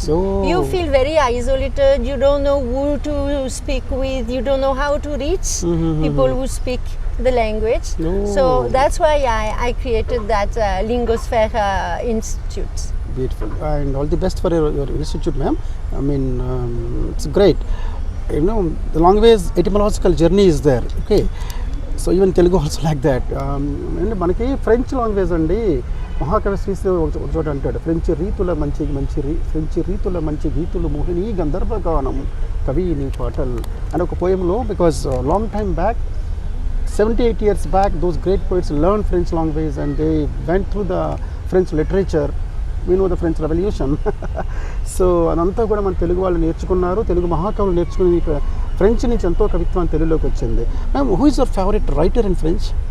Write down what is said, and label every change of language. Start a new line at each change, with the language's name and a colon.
English: You feel very isolated, you don't know who to speak with, you don't know how to reach people who speak the language. So that's why I created that Lingosphere Institute. Beautiful. And all the best for your institute, ma'am. I mean, it's great. You know, the language etymological journey is there. Okay. So even Telugu also like that.
Telugu: And మనకి French language అండి, మహాకవి శ్రీశ్రీ ఒక చోట అంటాడు, French రీతుల మంచి గీతులు మోహిని గంధర్వగానం కవి నీ పాటలు అని ఒక పోయంలో.
English: Because long time back, 78 years back, those great poets learned French language and they went through the French literature. We know the French Revolution.
Telugu: So అదంతా కూడా మన తెలుగు వాళ్ళు నేర్చుకున్నారు, తెలుగు మహాకవులు నేర్చుకుని ఫ్రెంచ్ నుంచి ఎంతో కవిత్వం తెలుగులోకి వచ్చింది.
English: Ma'am, who is your favourite writer in French?